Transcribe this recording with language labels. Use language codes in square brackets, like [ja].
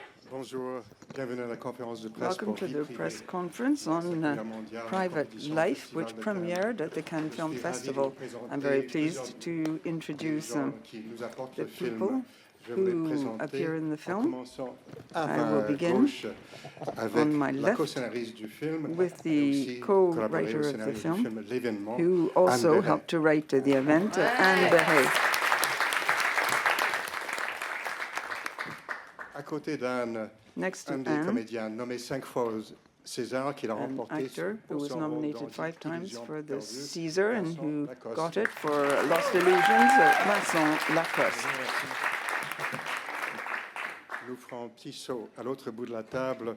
[fr] Bonjour, bienvenue à la conférence de presse [en] Welcome to the press conference on private life, which premiered at the Cannes Film Festival. I'm very pleased to introduce the people who appear in the film. I will begin on my left with the co-writer of the film, who also helped to write the event, Anne Berret. [fr] À côté d'Anne, un des comédiens nommé 5 fois au César, qu'il a remporté [en] actor who was nominated 5 times for the César and who got it for Lost Illusions, Vincent Lacoste. [fr] Nous ferons un petit saut à l'autre bout de la table.